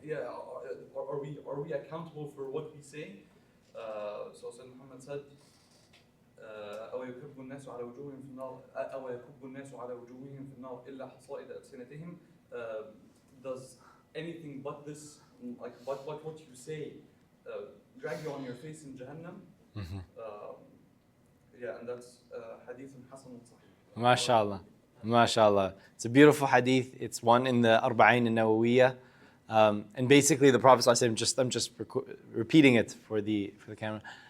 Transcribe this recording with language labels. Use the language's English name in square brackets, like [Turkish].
[English] Yeah, are we accountable for what we say? So Sayyidina Muhammad said, [Arabic] أو يكب الناس على وجوههم في النار أو يكب الناس على وجوههم في النار إلا حصائد ألسنتهم. [English] Does anything but this, like what you say, drag you on your face in Jahannam? Yeah, and that's hadith Hasan Sahih. MashaAllah. MashaAllah. It's a beautiful hadith. It's one in the Arba'in al-Nawawiyah. And basically the Prophet ﷺ, I'm just repeating it for the camera.